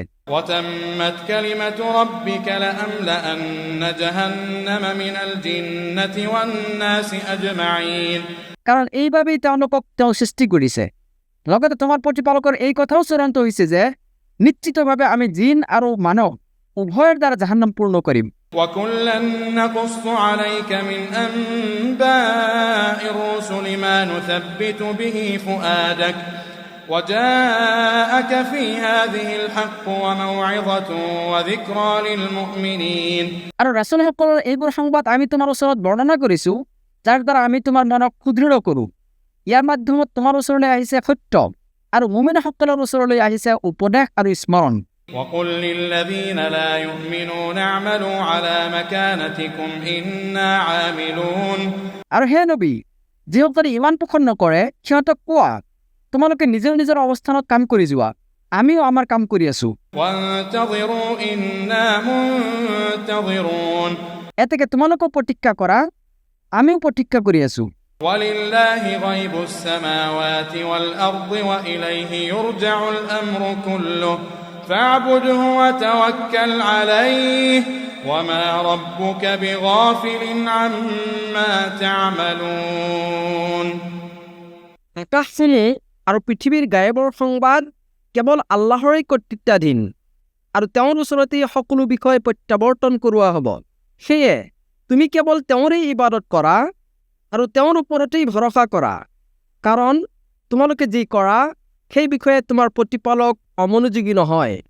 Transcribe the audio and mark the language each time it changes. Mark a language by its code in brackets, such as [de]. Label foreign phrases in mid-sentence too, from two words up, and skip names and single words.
[ar] وتمت كلمة ربك لأملأن جهنم من الجنة والناس أجمعين [as] কাৰণ এইবাবেই তেওঁলোকক তেওঁ সৃষ্টি কৰিছে লগতে তোমাৰ প্ৰতিপালকৰ এই কথাও চূড়ান্ত হৈছে যে নিশ্চিতভাৱে আমি জিন আৰু মানৱ উভয়ৰ দ্বাৰা জাহান্নাম পূৰ্ণ কৰিম [ar] وكلا نقص عليك من أنباء الرسل ما نثبت به فؤادك وجاءك في هذه الحق وموعظة وذكرى للمؤمنين [as] আৰু ৰাসূলসকলৰ এইবোৰ সংবাদ আমি তোমাৰ ওচৰত বৰ্ণনা কৰিছোঁ যাৰ দ্বাৰা আমি তোমাৰ মনক সুদৃঢ় কৰোঁ ইয়াৰ মাধ্যমত তোমাৰ ওচৰলৈ আহিছে সত্য আৰু মুমিনসকলৰ ওচৰলৈ আহিছে উপদেশ আৰু স্মৰণ [ar] وقل للذين لا يؤمنون اعملوا على مكانتكم إنا عاملون [as] আৰু হে নবী যিসকলে ইমান পোষণ নকৰে সিহঁতক কোৱা তোমালোকে নিজৰ নিজৰ অৱস্থানত কাম কৰি যোৱা আমিও আমাৰ কাম কৰি আছোঁ [ar] وانتظروا إنا منتظرون [as] এতেকে তোমালোকো প্ৰতীক্ষা কৰা আমিও প্ৰতীক্ষা কৰি আছোঁ [ar] ولله غيب السماوات والأرض وإليه يرجع الأمر كله فاعبده وتوكل عليه وما ربك بغافل عما تعملون [as] আকাশশ্ৰেণী আৰু পৃথিৱীৰ গায়বৰ সংবাদ কেৱল আল্লাহৰেই কৰ্তৃত্বাধীন আৰু তেওঁৰ ওচৰতেই সকলো বিষয় প্ৰত্যাৱৰ্তন কৰোৱা হ'ব সেয়ে তুমি কেৱল তেওঁৰেই ইবাদত কৰা আৰু তেওঁৰ ওপৰতেই ভৰসা কৰা কাৰণ তোমালোকে যি কৰা সেই বিষয়ে তোমাৰ প্ৰতিপালক অমনোযোগী নহয়